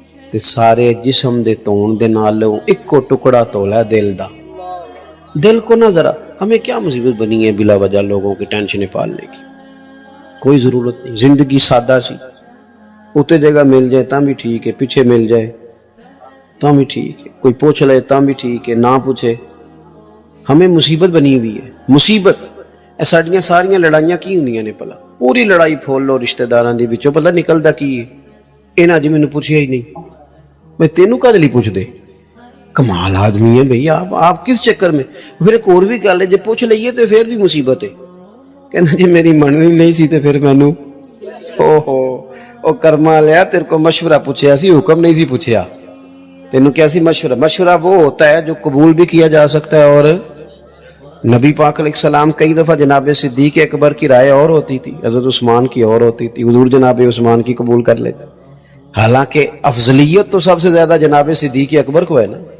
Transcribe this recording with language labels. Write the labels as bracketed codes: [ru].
[pa] تے سارے جسم دے تون دے نالوں اکو ٹکڑا تولا دل دا. [ur] دل کو نہ ذرا, ہمیں کیا مصیبت بنی ہے بلا وجہ لوگوں کی ٹینشنیں پالنے کی, کوئی ضرورت نہیں. زندگی سادہ سی, اتنے جگہ مل جائے تاں بھی ٹھیک ہے, پیچھے مل جائے تاں بھی ٹھیک ہے, کوئی پوچھ لے تاں بھی ٹھیک ہے, نہ پوچھے. ہمیں مصیبت بنی ہوئی ہے, مصیبت. [pa] ساڈیاں ساریاں لڑائیاں کی ہوندیاں نے پلا, پوری لڑائی پھول لو رشتہ داراں دی وچوں, پتہ نکلدا کی ہے. انہاں جی مینوں پوچھیا ہی نہیں, میں تینوں کدے لئی پوچھ دے. [ur] کمال آدمی ہے بھئی آپ کس چکر میں. [pa] پھر ایک اور بھی گل ہے, جے پوچھ لئیے تے پھر بھی مصیبت ہے. کہنا جی میری مننی نہیں سی تے پھر مینوں او کرما لیا, تیرے کو مشورہ پوچھیا سی, حکم نہیں سی پوچھیا. تینوں کیا سی [ur] مشورہ وہ ہوتا ہے جو قبول بھی کیا جا سکتا ہے. اور نبی پاک علیہ السلام کئی دفعہ جناب صدیق اکبر کی رائے اور ہوتی تھی, حضرت عثمان کی اور ہوتی تھی, حضور جناب عثمان کی قبول کر لیتے. حالانکہ افضلیت تو سب سے زیادہ جناب صدیق اکبر کو ہے نا.